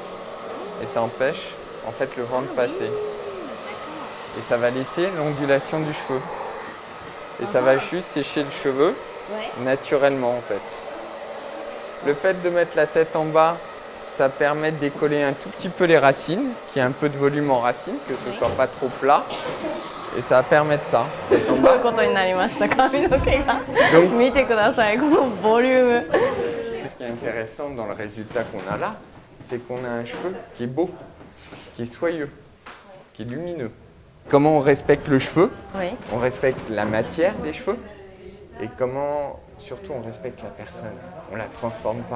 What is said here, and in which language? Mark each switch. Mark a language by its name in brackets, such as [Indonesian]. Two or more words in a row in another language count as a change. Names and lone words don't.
[French] Et ça empêche en fait le vent de passer. Et ça va laisser l'ondulation du cheveu. Et ça va juste sécher le cheveu naturellement en fait. Le fait de mettre la tête en bas, ça permet de décoller un tout petit peu les racines, qu'il y ait un peu de volume en racines, que ce ne soit pas trop plat. et ça va permettre ça. [Japanese] すごいことになりました髪の毛が [French] Donc, [Japanese] 見てくださいこのボリューム [French] ce qui est intéressant dans le résultat qu'on a là, c'est qu'on a un cheveu qui est beau, qui est soyeux, qui est lumineux. Comment on respecte le cheveu? Oui. On respecte la matière des cheveux et comment, surtout, on respecte la personne. On la transforme pas.